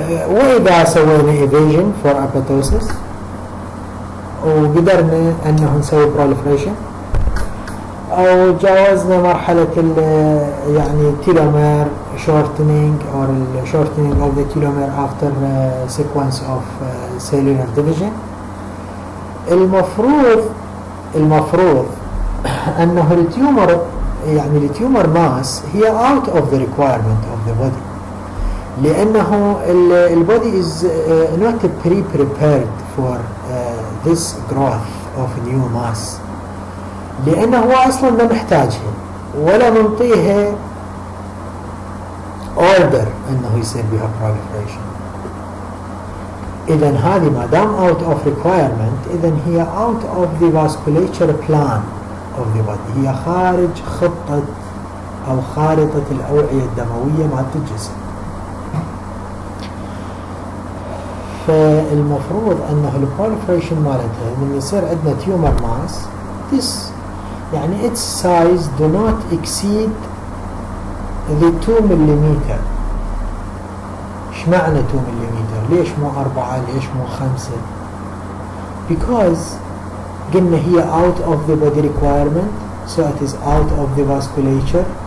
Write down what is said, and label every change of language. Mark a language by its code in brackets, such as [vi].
[ar] وإذا سوينا [en] evasion for apoptosis [ar] وقدرنا أنه نسوي [en] proliferation [ar] أو جاوزنا مرحلة يعني [en] telomere shortening or shortening of the telomere after sequence of cellular division. [ar] المفروض أنه التيومر يعني التيومر ماس هي [en] out of the requirement of the body [ar] لأنه البودي [en] is not prepared for this growth of new mass [ar] لأنه هو أصلا ما محتاجها ولا منطيها order أنه يصير بها proliferation. إذن هذه ما دام [en] out of requirement [ar] إذن هي [en] out of the vasculature plan of the body، [ar] هي خارج خطة أو خارطة الأوعية الدموية مع الجسم. فالمفروض أنه البروليفريشن مالتها من يصير عندنا تيومر ماس this يعني [en] its size do not exceed the [ar] 2 مليمتر. ايش معنى 2 مليمتر؟ ليش مو 4 ليش مو 5؟ [en] because [ar] قلنا هي [en] out of the body requirement so it is out of the vasculature.